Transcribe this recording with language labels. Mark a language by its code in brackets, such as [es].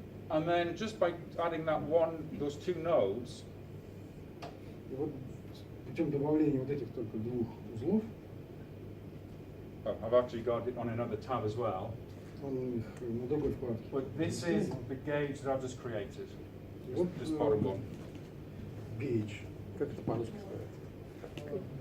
[en] And then just by adding those two nodes, [ru] И вот путем добавления вот этих только двух узлов, [en] oh, I've actually got it on another tab as well. [ru] он их на другой вкладке. [en] But this is the gauge that I've just created. [ru] И вот [en] This bottom one. gauge. [ru] Как это по-русски сказать?